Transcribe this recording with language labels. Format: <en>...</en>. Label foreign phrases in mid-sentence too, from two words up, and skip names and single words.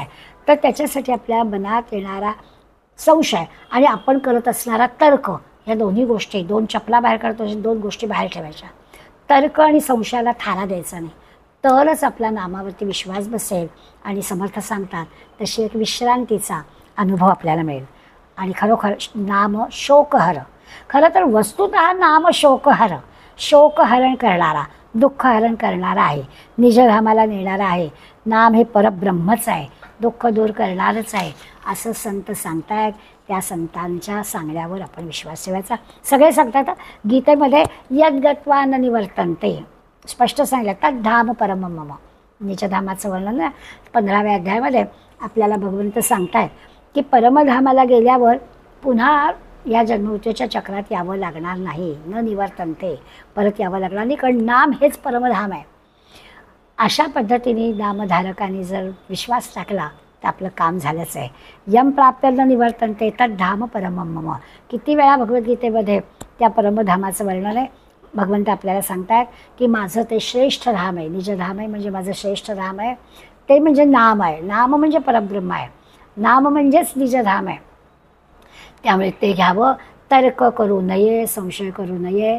<mr>तर त्याच्यासाठी आपल्या मनात येणारा संशय आणि आपण करत असणारा तर्क या दोन्ही गोष्टी, दोन चपला बाहेर काढतो अशा दोन गोष्टी बाहेर ठेवायच्या. तर्क आणि संशयाला थारा द्यायचा नाही, तरच आपला नामावरती विश्वास बसेल आणि समर्थ सांगतात तशी एक विश्रांतीचा अनुभव आपल्याला मिळेल. आणि खरोखर नाम शोकहर, खरं तर वस्तुतः नाम शोकहर, शोकहरण करणारा, दुःखहरण करणारा आहे, निजधामाला नेणारा आहे. नाम हे परब्रह्मच आहे, दुःख दूर करणारच आहे असं संत सांगतायत. त्या संतांच्या सांगण्यावर आपण विश्वास ठेवायचा. सगळे सांगतात गीतेमध्ये</mr> <sa>यद्गत्वा न निवर्तन्ते,</sa> <mr>स्पष्ट सांगितलं</mr> <sa>तद् धाम परम मम.</sa> <mr>निजधामाचं वर्णन 15व्या अध्यायामध्ये आपल्याला भगवंत सांगतायत की परमधामाला गेल्यावर पुन्हा या जन्ममृत्यूच्या चक्रात यावं लागणार नाही,</mr> <sa>न निवर्तन्ते,</sa> <mr>परत यावं लागणार नाही, कारण नाम हेच परमधाम आहे. अशा पद्धतीने नामधारकांनी जर विश्वास टाकला तर आपलं काम झालंच आहे.</mr> <sa>यम प्राप्त न निवर्तन्ते तद् धाम परम मम.</sa> <mr>किती वेळा भगवद्गीतेमध्ये त्या परमधामाचं वर्णन आहे. भगवंत आपल्याला सांगतात की माझं ते श्रेष्ठ धाम आहे, निजधाम आहे म्हणजे माझं श्रेष्ठ धाम आहे. ते म्हणजे नाम आहे, नाम म्हणजे परब्रह्म आहे, नाम म्हणजेच निजधाम आहे. त्यामुळे ते घ्यावं, तर्क करू नये, संशय करू नये.</mr>